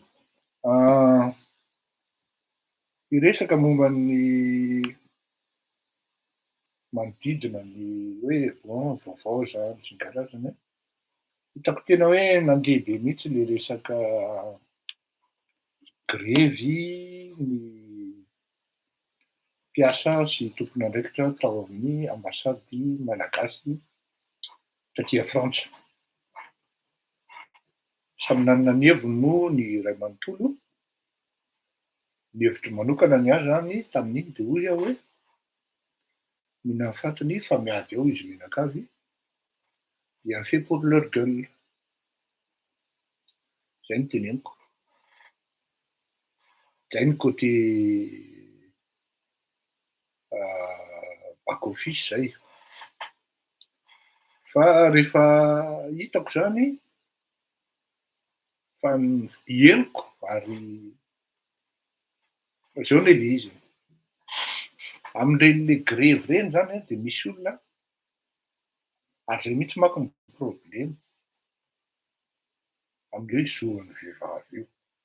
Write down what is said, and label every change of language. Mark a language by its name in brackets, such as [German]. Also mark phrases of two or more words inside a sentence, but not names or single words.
[Malagasy] Hiresaka momba ny manodidina ny hoe bon vaovao zany sy ny karazany a, hitako tena hoe nandeha be mihitsy le resaka grevy ny mpiasa sy tompon'andraikitra tao amin'ny ambasady malagasy taty Frantsa. Samy nanana ny heviny moa ny ray manontolo. Ny hevitro manokana ny ahy zany tamin'iny de hoy aho hoe mila fatiny fa miady ao izy mianakavy, [French] bien fait pour leur gueule. [Malagasy] Zay no teneniko. Zay ny [French] côté back office [Malagasy] zay. Fa rehefa hitako zany fa henoko ary zao ne le izy. Amin'ireny le grevy reny zany de misy olona ary zay mihitsy manko ny problème am'le izoran'ny vehivavy io.